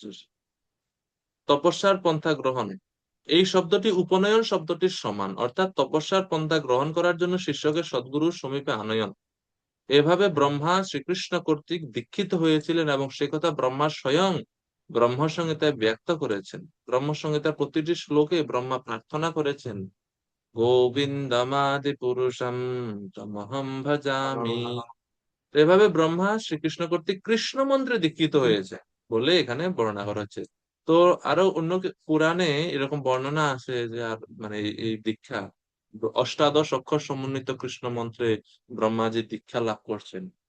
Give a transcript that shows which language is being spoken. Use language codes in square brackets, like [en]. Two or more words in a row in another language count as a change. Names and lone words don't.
[bn] তপস্যার পন্থা গ্রহণ, এই শব্দটি উপনয়ন শব্দটির সমান, অর্থাৎ তপস্যার পন্থা গ্রহণ করার জন্য শিষ্যকে সদ্গুরুর সমীপে আনয়ন। এভাবে ব্রহ্মা শ্রীকৃষ্ণ কর্তৃক দীক্ষিত হয়েছিলেন এবং সে কথা ব্রহ্মা স্বয়ং ব্রহ্মসংহিতায় ব্যক্ত করেছেন। ব্রহ্মসংহিতার প্রতিটি শ্লোকে ব্রহ্মা প্রার্থনা করেছেন [sa] গোবিন্দমাদি পুরুষম তমহম ভজামি। [bn] তো এভাবে ব্রহ্মা শ্রীকৃষ্ণ কর্তৃক কৃষ্ণ মন্ত্রে দীক্ষিত হয়েছে বলে এখানে বর্ণনা করা হচ্ছে। তো আরো অন্য পুরাণে এরকম বর্ণনা আছে যে আর মানে এই দীক্ষা অষ্টাদশ অক্ষর সমন্বিত কৃষ্ণ মন্ত্রে ব্রহ্মাজি দীক্ষা লাভ করছেন।